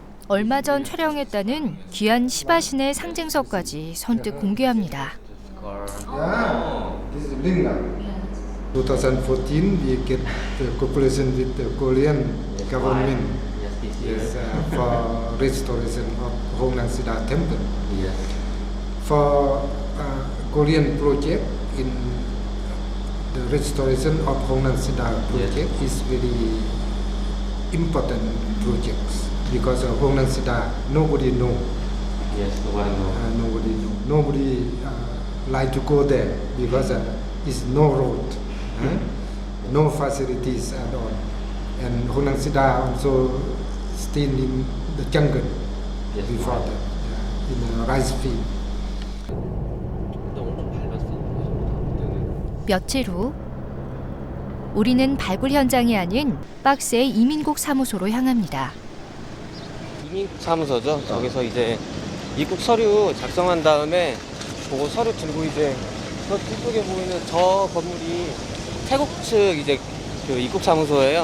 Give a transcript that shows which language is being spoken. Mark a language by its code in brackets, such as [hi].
[ko] 얼마 전 촬영했다는 귀한 시바신의 상징석까지 선뜻 공개합니다. [en] Yeah, this is Linga. 2014, we get the cooperation with the Korean government. Yes, for restoration of Hongnam Siddha Temple. Yes. For Korean project in the restoration of Hongnam Siddha project is very important projects because of Hongnam Siddha nobody know. Yes. Nobody know. Nobody like to go there because it's no road, no facilities at all. And Hongnam Siddha also stayed in the jungle before that, in a rice field. [ko] 며칠 후 우리는 발굴 현장이 아닌 박스의 이민국 사무소로 향합니다. 이민사무소죠. 저기서 이제 입국 서류 작성한 다음에 그거 서류 들고 이제 저 뒤쪽에 보이는 저 건물이 태국 측 이제 그 입국 사무소예요.